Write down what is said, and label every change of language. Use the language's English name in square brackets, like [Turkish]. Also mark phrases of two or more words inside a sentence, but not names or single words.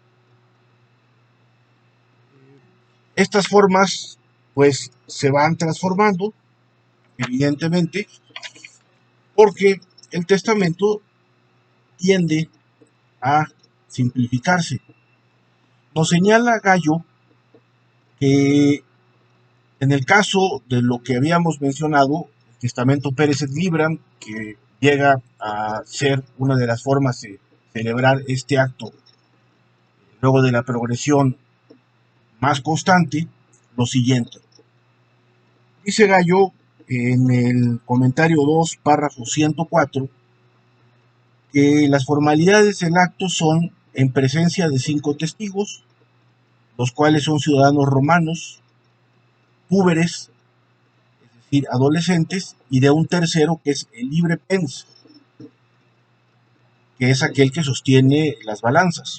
[Spanish] Estas formas pues se van transformando, evidentemente, porque el testamento tiende a simplificarse. Nos señala Gallo que en el caso de lo que habíamos mencionado, el testamento [Latin] peres et libram, [Spanish] que llega a ser una de las formas de celebrar este acto luego de la progresión más constante, lo siguiente. Dice Gallo en el comentario 2, párrafo 104, que las formalidades del acto son en presencia de 5 testigos, los cuales son ciudadanos romanos, púberes, es decir, adolescentes, y de un tercero que es el libre pens, que es aquel que sostiene las balanzas.